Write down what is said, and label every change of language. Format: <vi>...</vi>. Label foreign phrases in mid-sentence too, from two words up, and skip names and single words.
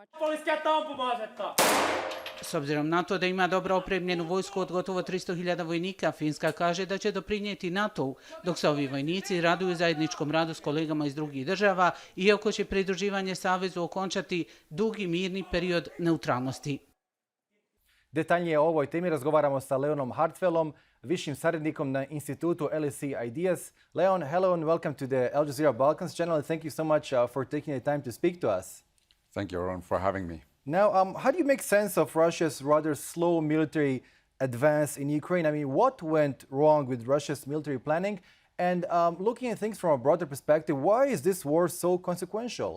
<bs>S obzirom na to da ima dobro opremljenu vojsku od gotovo 300.000 vojnika, Finska kaže da će doprinijeti NATO-u, dok se ovi vojnici raduju zajedničkom radu s kolegama iz drugih država, iako će pridruživanje savezu okončati dugi mirni period neutralnosti. Detaljnije o ovoj temi razgovaramo sa Leonom Hartwellom, višim savjetnikom na institutu LSE Ideas.</bs> <en>Leon, hello and welcome to the Al Jazeera Balkans channel. Thank you so much for taking the time to speak to us. Thank you, Aaron, for having me. Now, how do you make sense of Russia's rather slow military advance in Ukraine? I mean, what went wrong with Russia's military planning? And looking at things from a broader perspective, why is this war so consequential?</en>